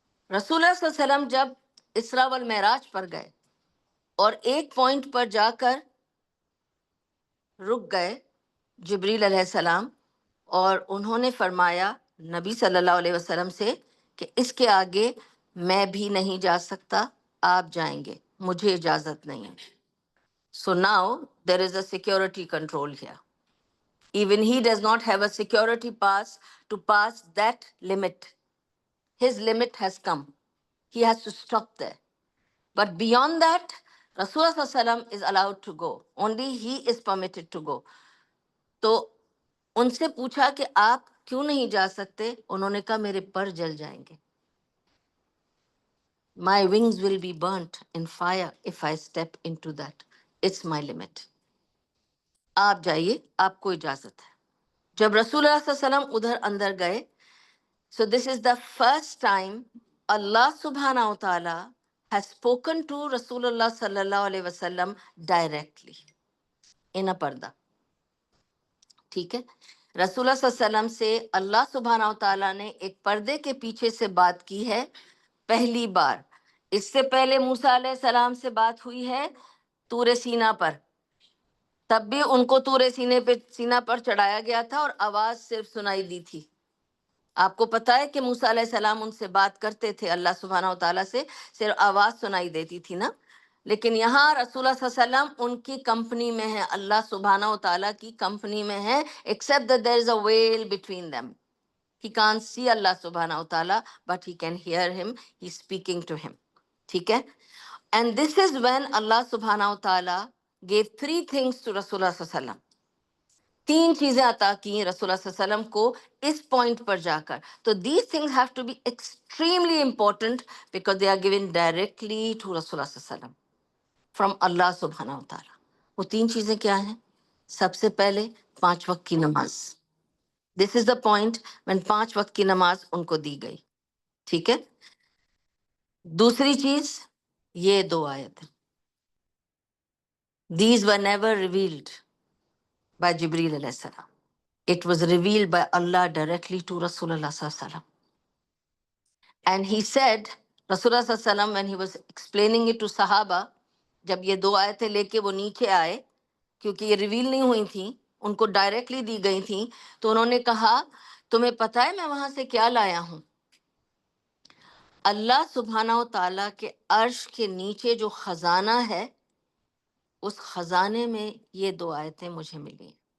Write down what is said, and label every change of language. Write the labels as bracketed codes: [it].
[ur] رسول اللہ صلی اللہ علیہ وسلم جب اسراء والمعراج پر گئے اور ایک پوائنٹ پر جا کر رک گئے جبریل علیہ السلام, اور انہوں نے فرمایا نبی صلی اللہ علیہ وسلم سے کہ اس کے آگے میں بھی نہیں جا سکتا, آپ جائیں گے, مجھے اجازت نہیں ہے. [en] So now there is a security control here. Even he does not have a security pass to pass that limit. His limit has come. He has to stop there. But beyond that, Rasulullah sallallahu alaihi wasallam is allowed to go. Only he is permitted to go. [ur] تو ان سے پوچھا کہ آپ کیوں نہیں جا سکتے؟ انہوں نے کہا میرے پر جل جائیں گے. [en] My wings will be burnt in fire if I step into that. It's my limit. [ur] آپ جائیے، آپ کو اجازت ہے. جب رسول اللہ صلی اللہ علیہ وسلم ادھر اندر گئے، [en] so this is the first time Allah subhanahu wa ta'ala has spoken to رسول اللہ صلی اللہ علیہ وسلم directly in a پردہ. [ur] ٹھیک ہے، رسول اللہ صلی اللہ علیہ وسلم سے اللہ سبحانہ و تعالیٰ نے ایک پردے کے پیچھے سے بات کی ہے پہلی بار. اس سے پہلے موسیٰ علیہ السلام سے بات ہوئی ہے طور سینا پر، تب بھی ان کو طور سینا پر چڑھایا گیا تھا اور آواز صرف سنائی دی تھی. آپ کو پتا ہے کہ موسیٰ علیہ السلام ان سے بات کرتے تھے اللہ سبحانہ و تعالیٰ سے، صرف آواز سنائی دیتی تھی نا. لیکن یہاں رسول اللہ صلی اللہ علیہ وسلم ان کی کمپنی میں ہے، اللہ سبحانہ و تعالیٰ کی کمپنی میں ہے، [en] except that there is a veil between them. He can't see Allah subhanahu wa ta'ala, but he can hear him. He's speaking to him. [ur] ٹھیک ہے. [en] And this is when Allah subhanahu wa ta'ala gave 3 things to Rasulullah صلی اللہ علیہ وسلم. [ur] 3 چیزیں عطا کی رسول اللہ صلی اللہ علیہ وسلم کو اس پوائنٹ پر جا کر. [en] تو these things have to be extremely important because they are given directly to Rasul اللہ صلی اللہ علیہ وسلم from Allah subhanahu wa ta'ala. [ur] وہ 3 چیزیں کیا ہیں؟ سب سے پہلے 5 وقت کی نماز. [en] This is the point when [ur] 5 وقت کی نماز ان کو دی گئی. ٹھیک ہے. دوسری چیز یہ 2 آیت. [en] These were never revealed by Jibreel علیہ السلام. It was revealed by Allah directly to Rasulullah sallallahu alaihi wasallam. And he said, Rasulullah sallallahu alaihi wasallam, when he was explaining it to Sahaba, [ur] جب یہ 2 آیتیں لے کے وہ نیچے آئے، کیونکہ یہ ریویل نہیں ہوئی تھیں، ان کو ڈائریکٹلی دی گئی تھیں، تو انہوں نے کہا تمہیں پتہ ہے میں وہاں سے کیا لایا ہوں؟ اللہ سبحانہ و تعالیٰ کے عرش کے نیچے جو خزانہ ہے، اس خزانے میں یہ 2 آیتیں مجھے ملی.